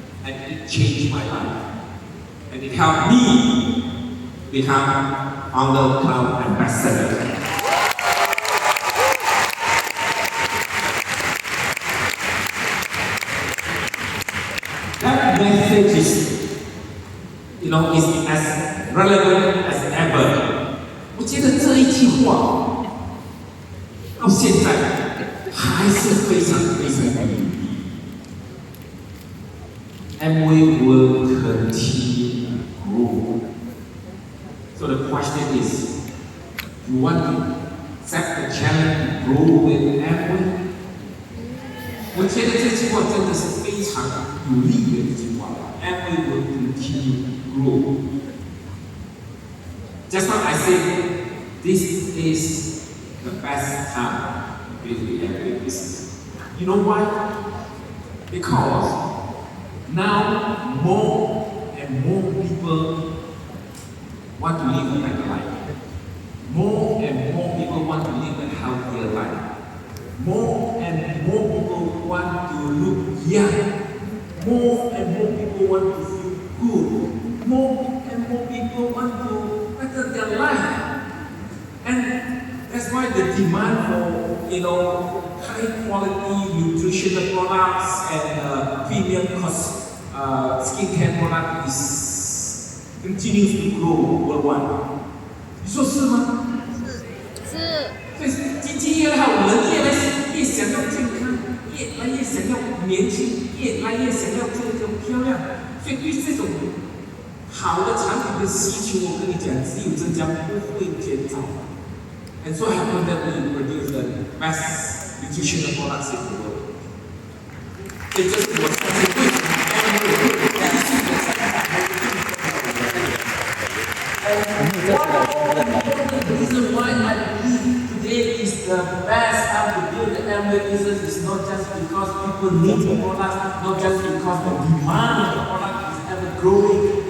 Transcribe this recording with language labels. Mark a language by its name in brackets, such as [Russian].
[English] And it changed my life. And it helped me become Founder Cloud Ambassador. That message is as relevant as ever. [Chinese] 我觉得这一句话到现在还是非常非常有意义。 [English] Amway will continue to grow. So the question is, you want to accept the challenge to grow with Amway? [Chinese] 我觉得这句话真的是非常有力的一句话。 [English] Amway will continue to grow. Just like I said, this is the best time to build the Amway business. You know why? Because now more and more people want to live a better life. More and more people want to live a healthier life. More and more people want to look young. More and more people want to feel good. More and more people want to better their life. And that's why the demand for high quality nutritional products and premium cost skincare products continues to grow worldwide. [Chinese] 你说是吗？是。所以经济越好，人越想要健康，越来越想要年轻，越来越想要这种漂亮。所以对这种好的产品的需求，我跟你讲，只有增加，不会减少。 [English] And so happen that we produce the best nutritional products in the world. [Chinese] 所以这是我相信为什么 Amway 会继续的在 [English] The reason why I believe today is the best time to build the Amway business is not just because people need the products, not just because the demand of the product is ever growing.